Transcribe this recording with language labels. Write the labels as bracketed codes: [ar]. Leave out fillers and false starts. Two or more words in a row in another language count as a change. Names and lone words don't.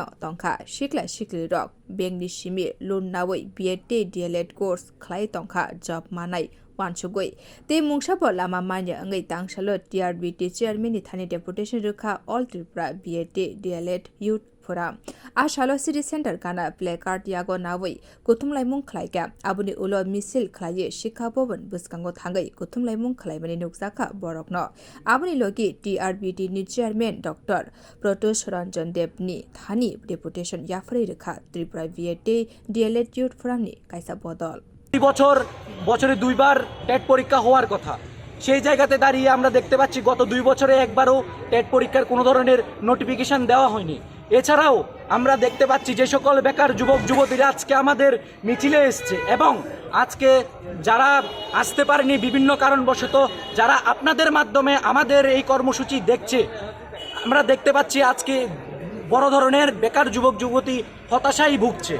[trp] tongkha shikla shikli rok bengni simi loan nawai BEd DLEd course khlai tongkha job manai wansugoi te mungsabo lama manya angai tangsalo TRBT chairman ni thani deputation rukha [en] all tripura BEd DLEd youth forum [trp] ashalo [en] city center [trp] kana placard yago nawai kutumlai mung khlaika abuni ulo misil khlaye shikha bhavan buskango thangai kutumlai mung khlai bani nuksaka borokno abuni logi TRBT ni chairman Dr. Protosh Ranjan Dev ni thani deputation yafrei rekha [en] tripura BEd DLEd youth forum [trp] ni kaisa bodol [bn] বছরে দুইবার টেট পরীক্ষা হওয়ার কথা সেই জায়গাতে দাঁড়িয়ে আমরা দেখতে পাচ্ছি গত 2 বছরে একবারও টেট পরীক্ষার কোনো ধরনের নোটিফিকেশন দেওয়া হয়নি। এছাড়াও আমরা দেখতে পাচ্ছি যে সকল বেকার যুবক যুবতীরা আজকে আমাদের মিছিলে এসেছে এবং আজকে যারা আসতে পারেনি বিভিন্ন কারণবশত যারা আপনাদের মাধ্যমে আমাদের এই কর্মসূচি দেখছে আমরা দেখতে পাচ্ছি আজকে বড় ধরনের বেকার যুবক যুবতী হতাশায় ভুগছে।